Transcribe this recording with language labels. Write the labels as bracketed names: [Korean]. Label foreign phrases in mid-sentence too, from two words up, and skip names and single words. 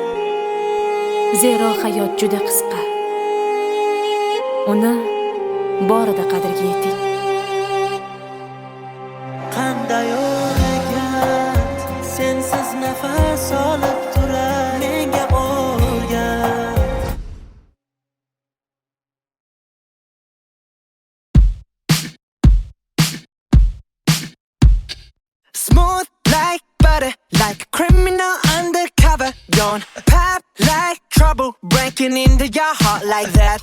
[Uzbek] Zero hayot juda qisqa. Uni borida qadriga yeting. Qanday o'rgat sensiz nafas olib turar menga o'rgat. [English] Smooth like butter, like a criminal undercover. Don't pop like trouble, breaking into your heart like that.